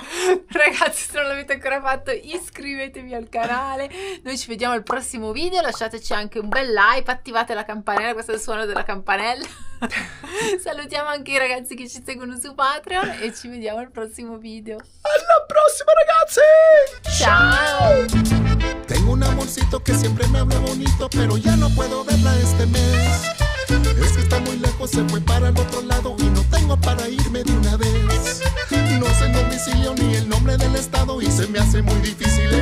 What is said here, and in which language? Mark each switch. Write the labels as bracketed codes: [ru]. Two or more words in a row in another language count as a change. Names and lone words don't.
[it] Ragazzi, se non l'avete ancora fatto, iscrivetevi al canale. Noi ci vediamo al prossimo video. Lasciateci anche un bel like, attivate la campanella. Questo è il suono della campanella. Salutiamo anche i ragazzi che ci seguono su Patreon e ci vediamo al prossimo video. Alla prossima, ragazzi. Ciao. [es] Tengo que siempre me habla bonito, pero ya no puedo verla este mes. Es que está muy lejos, se fue para el otro lado y no tengo para irme de una vez. No sé el domicilio ni el nombre del estado y se me hace muy difícil